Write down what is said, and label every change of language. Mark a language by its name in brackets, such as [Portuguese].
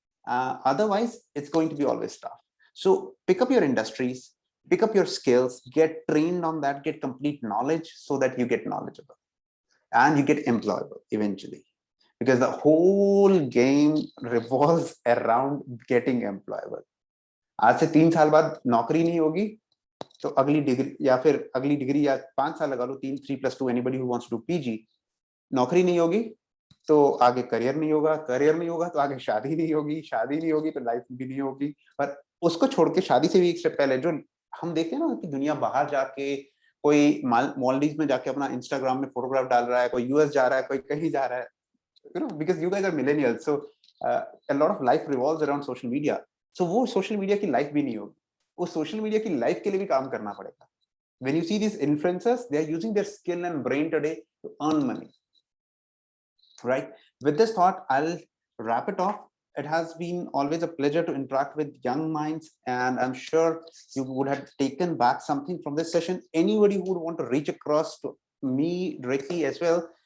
[English] Otherwise, it's going to be always tough. So pick up your industries, pick up your skills, get trained on that, get complete knowledge so that you get knowledgeable and you get employable eventually. Because the whole game revolves around getting employable. [Hindi] आज से 3 साल बाद नौकरी नहीं होगी तो अगली degree या फिर अगली डिग्री या 5 साल लगा लो 3+2 [English] anybody who wants to do PG, [Hindi] नौकरी नहीं होगी तो आगे करियर नहीं होगा तो आगे शादी नहीं होगी तो लाइफ भी नहीं होगी. पर उसको छोड़ के शादी से भी एक स्टेप पहले जो हम देखते हैं ना कि दुनिया बाहर जाके कोई मालदीव्स में जाके अपना इंस्टाग्राम में फोटोग्राफ डाल रहा है, कोई यूएस जा रहा है, कोई कहीं जा रहा है, [English] you know, because you guys are millennials, so a lot of life revolves around social media. [Hindi] So वो सोशल मीडिया की लाइफ भी नहीं होगी, उस सोशल मीडिया की लाइफ के लिए भी काम करना पड़ेगा. [English] When you see these influencers, they are using their skill and brain today to earn money. Right. With this thought, I'll wrap it off. It has been always a pleasure to interact with young minds, and I'm sure you would have taken back something from this session. Anybody who would want to reach across to me directly as well,